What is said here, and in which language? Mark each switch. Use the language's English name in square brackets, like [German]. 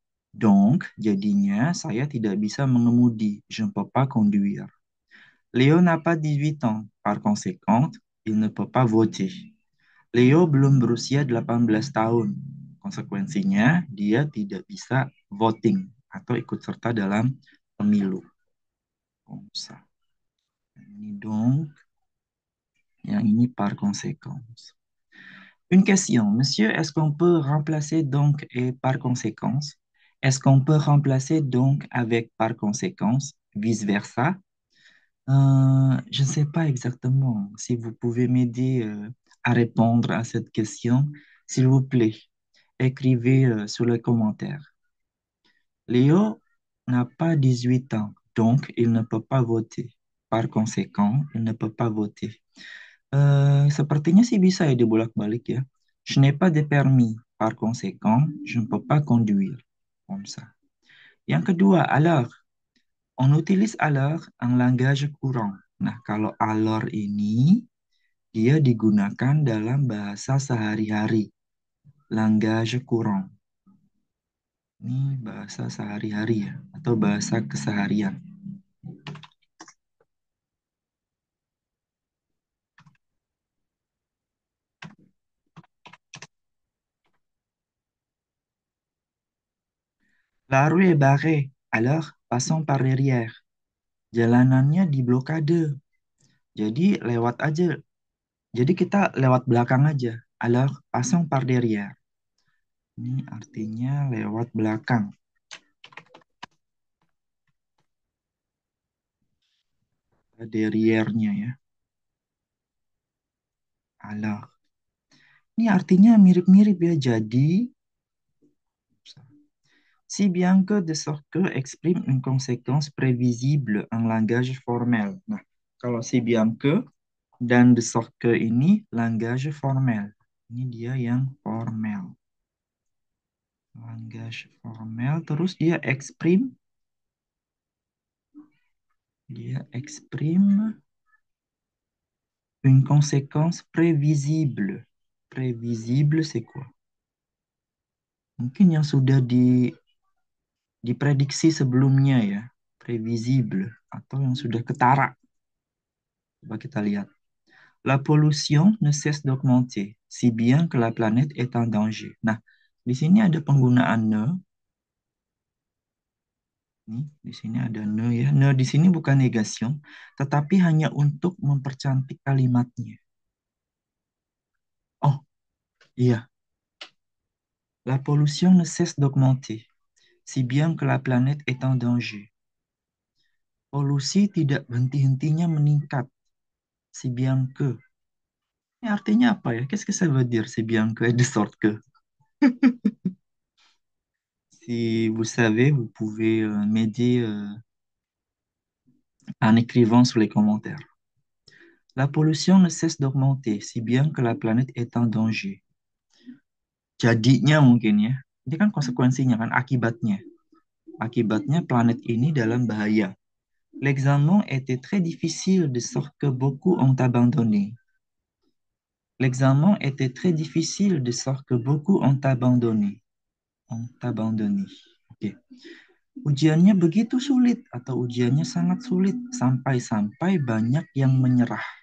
[Indonesian] Donc, jadinya saya tidak bisa mengemudi. [French] Je ne peux pas conduire. Léo n'a pas 18 ans. Par conséquent, il ne peut pas voter. [Indonesian] Leo belum berusia 18 tahun. Konsekuensinya, dia tidak bisa voting atau ikut serta dalam pemilu. Ini donc, yang ini par conséquence. [French] Une question, monsieur, est-ce qu'on peut remplacer donc et par conséquence? Est-ce qu'on peut remplacer donc avec par conséquence, vice-versa? Je ne sais pas exactement. Si vous pouvez m'aider à répondre à cette question, s'il vous plaît, écrivez sur les commentaires. Léo n'a pas 18 ans, donc il ne peut pas voter. Par conséquent, il ne peut pas voter. [Indonesian] Sepertinya sih bisa ya dibolak-balik ya. [French] Je n'ai pas de permis. Par conséquent, je ne peux pas conduire. Comme ça. [Indonesian] Yang kedua, [French] alors. On utilise alors un langage courant. [Indonesian] Nah, kalau alors ini dia digunakan dalam bahasa sehari-hari. [French] Langage courant. [Indonesian] Ini bahasa sehari-hari ya, atau bahasa keseharian. [French] La rue est barrée, alors passons par derrière. [Indonesian] Jalanannya diblokade, jadi lewat aja. Jadi kita lewat belakang aja. [French] Alors passons par derrière. [Indonesian] Ini artinya lewat belakang. Derrière-nya ya. Alors. Ini artinya mirip-mirip ya. [French] Jadi, si bien que de sorte que exprime une conséquence prévisible en langage formel. [Indonesian] Nah, kalau si bien que dan de sorte que ini langage formel. Ini dia yang formel. Langage formel. Terus dia exprime Dia [French] exprime une conséquence prévisible. Prévisible, c'est quoi? [Indonesian] Mungkin yang sudah diprediksi sebelumnya ya. Prévisible. Atau yang sudah ketara. Coba kita lihat. [French] La pollution ne cesse d'augmenter, si bien que la planète est en danger. [Indonesian] Nah, di sini ada penggunaan ne. Nih, di sini ada ne ya. Ne di sini bukan negation, tetapi hanya untuk mempercantik kalimatnya. Oh, iya. [French] La pollution ne cesse d'augmenter, si bien que la planète est en danger. [Indonesian] Polusi tidak henti-hentinya meningkat, si bien que. Ini artinya apa ya? [French] Qu'est-ce que ça veut dire, si bien que, et de sorte que? Si vous savez, vous pouvez m'aider en écrivant sur les commentaires. La pollution ne cesse d'augmenter, si bien que la planète est en danger. [Indonesian] Jadinya mungkin ya, ini kan konsekuensinya kan, akibatnya. Akibatnya planet ini dalam bahaya. [French] L'examen était très difficile de sorte que beaucoup ont abandonné. L'examen était très difficile de sorte que beaucoup ont abandonné. Ont abandonné. Oke. [Indonesian] Ujiannya begitu sulit atau ujiannya sangat sulit sampai-sampai banyak yang menyerah.